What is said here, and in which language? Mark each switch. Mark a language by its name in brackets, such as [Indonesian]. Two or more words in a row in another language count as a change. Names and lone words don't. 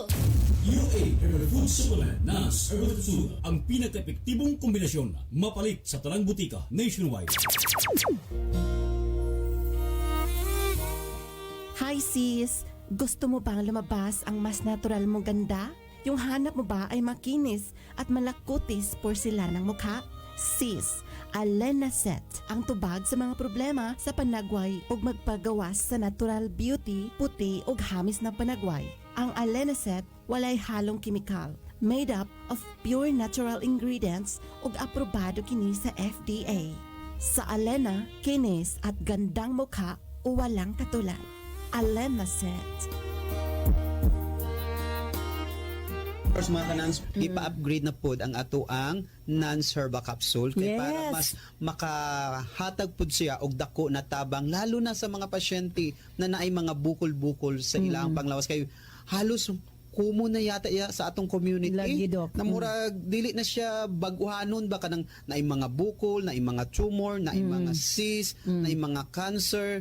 [Cebuano] U-Aid Herbal Food Supplement NANS Herbal Capsule ang pinaka-epektibong kombinasyon mapalit sa tanang butika nationwide. [English] Hi sis! [Filipino] Gusto mo bang lumabas ang mas natural mong ganda? Yung hanap mo ba ay makinis at malakutis porselanang mukha? Sis, [Cebuano] Alenaset ang tubag sa mga problema sa panagway ug magpagawas sa [English] natural beauty, [Cebuano] puti ug hamis na panagway. Ang Alenaset walay halong kimikal, [English] made up of pure natural ingredients [Cebuano] ug aprobado kini sa FDA. [Filipino] Sa Alena, kinis at gandang mukha o walang katulad. Alenaset. [Cebuano] First mga kanans, ipa-upgrade na pod ang ato ang NANS Herbal Capsule kay para mas makahatag pod siya og dako na tabang lalo na sa mga pasyente na naay mga bukol-bukol sa ilang panglawas kay halos kumo na yata sa atong community na murag dili na siya baguhanon ba kanang naay mga bukol, naay mga tumor, naay mga cyst, naay mga cancer.